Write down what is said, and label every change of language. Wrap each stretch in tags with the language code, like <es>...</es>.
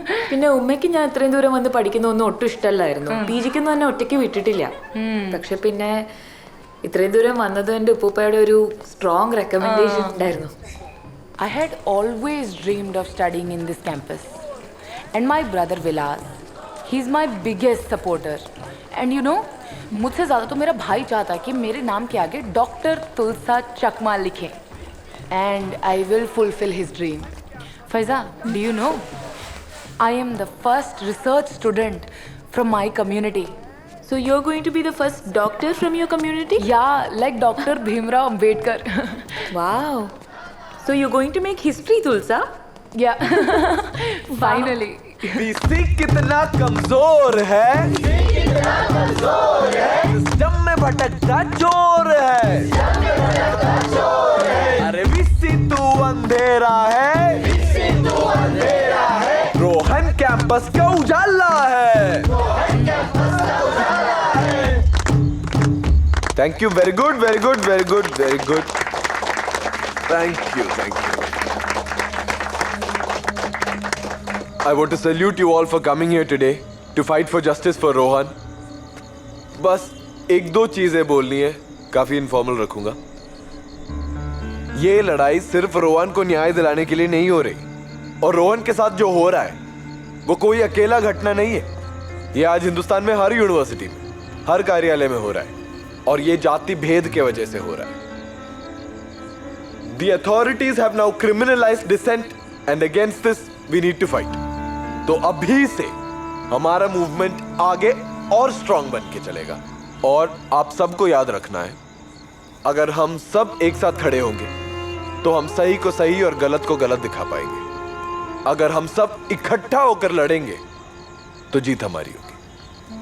<ml>പിന്നെ ഉമ്മയ്ക്ക് ഞാൻ ഇത്രയും ദൂരം വന്ന് പഠിക്കുന്നൊന്നും ഒട്ടും ഇഷ്ടമല്ലായിരുന്നു. പി ജിക്കൊന്നും തന്നെ ഒറ്റയ്ക്ക് വിട്ടിട്ടില്ല. പക്ഷെ പിന്നെ ഇത്രയും ദൂരം വന്നത് എൻ്റെ ഉപ്പൂപ്പയുടെ ഒരു സ്ട്രോങ് റെക്കമെൻഡേഷൻ ഉണ്ടായിരുന്നു.</ml> <en>I had always dreamed of studying in this campus. And my brother Vilas, he's my biggest supporter. And you know,</en> <hi>मुझसे ज़्यादा तो मेरा भाई चाहता है कि मेरे नाम के आगे डॉक्टर तुलसा चकमा लिखें.</hi> <en>And I will fulfill his dream. Faiza, do you know? I am the first research student from my community. So you're going to be the first doctor from your community? Yeah, like Dr. Bhimrao Ambedkar. Wow. So you're going to make history, Tulsa? Yeah. Finally.</en> <hi>BC कितना कमजोर है, system में भटकता चोर है. अरे BC तू अंधेरा है, रोहन कैंपस का उजाला है.</hi> <en>Thank you. Very good, very good, very good, very good. Thank you, thank you. I want to salute you all for coming here today to fight for justice for Rohan.</en> <hi>बस एक दो चीजें बोलनी है, काफी informal रखूंगा. ये लड़ाई सिर्फ रोहन को न्याय दिलाने के लिए नहीं हो रही, और रोहन के साथ जो हो रहा है वो कोई अकेला घटना नहीं है. ये आज हिंदुस्तान में हर यूनिवर्सिटी में, हर कार्यालय में हो रहा है, और ये जाति भेद के वजह से हो रहा है.</hi> <en>The authorities have now criminalized dissent, and against this we need to fight.</en> <hi>तो अभी से हमारा मूवमेंट आगे और स्ट्रांग बन के चलेगा। और आप सबको याद रखना है, अगर हम सब एक साथ खड़े होंगे तो हम सही को सही और गलत को गलत दिखा पाएंगे। अगर हम सब इकट्ठा होकर लड़ेंगे तो जीत हमारी होगी।</hi>